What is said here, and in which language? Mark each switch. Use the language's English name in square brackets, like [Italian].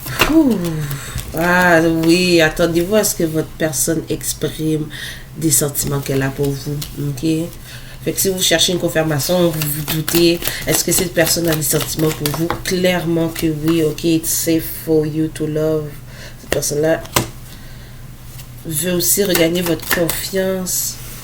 [French] Ouh. Ah oui, attendez-vous à ce que votre personne exprime des sentiments qu'elle a pour vous. Ok? Fait que si vous cherchez une confirmation, vous vous doutez, est-ce que cette personne a des sentiments pour vous? Clairement que oui, [English] ok, it's safe for you to love. [French] Cette personne-là veut aussi regagner votre confiance.